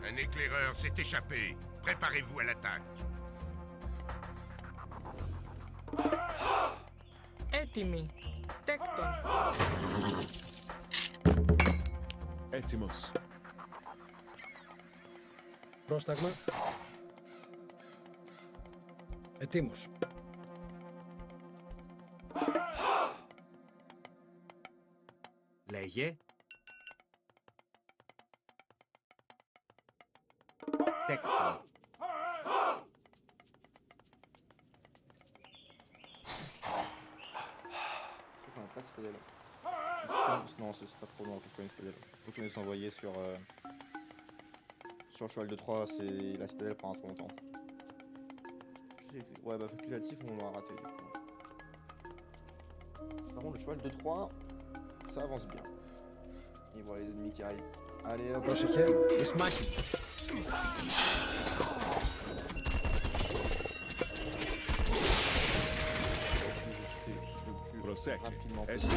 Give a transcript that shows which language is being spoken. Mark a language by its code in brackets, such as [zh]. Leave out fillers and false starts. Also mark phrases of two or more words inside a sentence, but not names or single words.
[fr] Un éclaireur s'est échappé. Préparez-vous à l'attaque. [el] Έτοιμοι. Τέκτον. Έτοιμος. Πρόσταγμα. Ετοίμος. Λέγε. Tecton. [fr] Sauf qu'on n'a pas de citadelle. Non, c'est pas trop long, faut une citadelle. Faut qu'on les envoyer sur le cheval de Troie, c'est la citadelle prend trop longtemps. Ouais, bah facultatif, on l'a raté du coup. Par contre, le cheval de Troie, ça avance bien. Et voilà les ennemis qui arrivent. Allez hop, [el] Πρόσεχε. Εις μάχη. [fr] le plus Prosecco. rapidement [el] Έτοιμος.